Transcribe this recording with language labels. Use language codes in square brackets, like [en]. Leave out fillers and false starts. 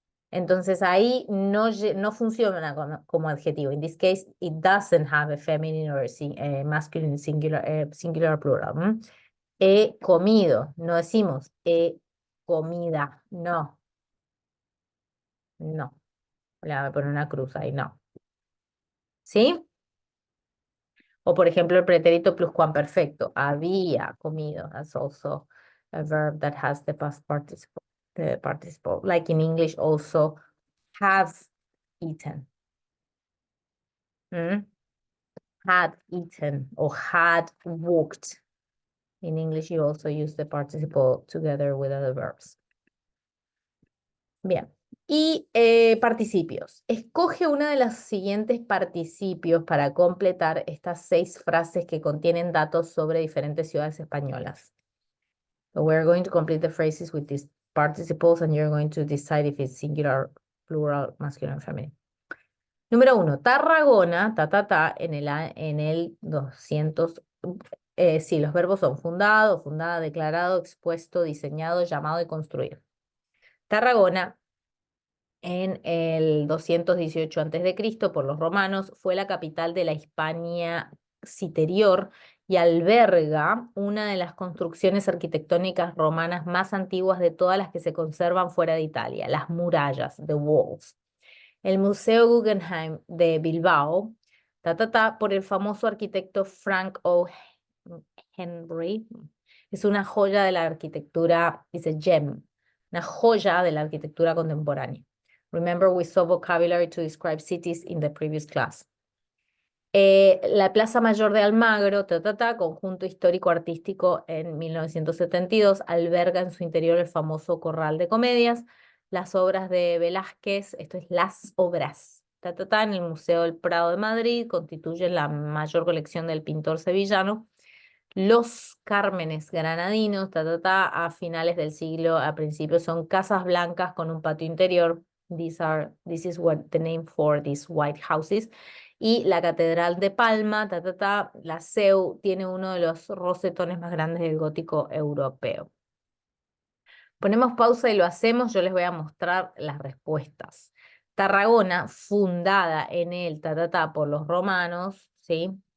[es] Entonces ahí no funciona como adjetivo. [en] In this case, it doesn't have a feminine or a masculine singular plural. [es] He comido, no decimos he comida, no. No. Le voy a poner una cruz ahí, no. ¿Sí? O por ejemplo el pretérito pluscuamperfecto, había comido. [en] That's also a verb that has the past participle. The participle. Like in English also, have eaten. ¿Mm? Had eaten or had walked. In English, you also use the participle together with other verbs. [es] Bien. Y participios. Escoge una de los siguientes participios para completar estas 6 frases que contienen datos sobre diferentes ciudades españolas. [en] So we're going to complete the phrases with these participles and you're going to decide if it's singular, plural, masculine, or feminine. [es] Número 1, Tarragona, en el 200. Sí, los verbos son fundado, fundada, declarado, expuesto, diseñado, llamado y construido. Tarragona, en el 218 a.C., por los romanos, fue la capital de la Hispania Citerior y alberga una de las construcciones arquitectónicas romanas más antiguas de todas las que se conservan fuera de Italia, las murallas, [en] the walls. [es] El Museo Guggenheim de Bilbao, por el famoso arquitecto Frank O. Henry, es una joya de la arquitectura, dice gem, una joya de la arquitectura contemporánea. [en] Remember, we saw vocabulary to describe cities in the previous class. [es] La Plaza Mayor de Almagro, conjunto histórico-artístico en 1972, alberga en su interior el famoso Corral de Comedias, las obras de Velázquez, esto es las obras, en el Museo del Prado de Madrid, constituyen la mayor colección del pintor sevillano. Los Cármenes granadinos, a finales del siglo, a principios, son casas blancas con un patio interior. [en] This is what the name for these white houses. [es] Y la Catedral de Palma, la CEU, tiene uno de los rosetones más grandes del gótico europeo. Ponemos pausa y lo hacemos, yo les voy a mostrar las respuestas. Tarragona, fundada en el por los romanos, ¿sí?